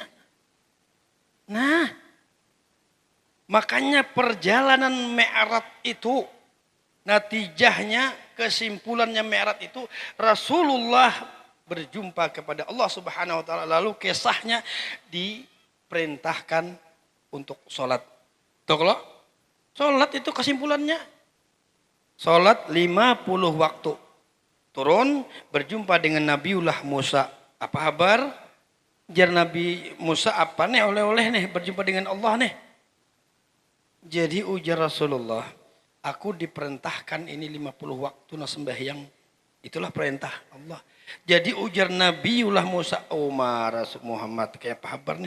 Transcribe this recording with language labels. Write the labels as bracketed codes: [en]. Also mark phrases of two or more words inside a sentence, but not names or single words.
[id] Nah, makanya perjalanan Mi'raj itu, natijahnya, kesimpulannya Mi'raj itu Rasulullah berjumpa kepada Allah [ar] سبحانه وتعالى, [id] lalu kisahnya diperintahkan untuk sholat. Tuh kalau sholat itu kesimpulannya sholat 50 waktu. Turun berjumpa dengan Nabiullah Musa. Apa kabar? Jar Nabi Musa apa nih oleh-oleh nih berjumpa dengan Allah nih. Jadi ujar Rasulullah, aku diperintahkan ini 50 waktu na sembahyang. Itulah perintah Allah. Jadi ujar Nabiullah Musa, Umar Muhammad kayak apa kabar nih?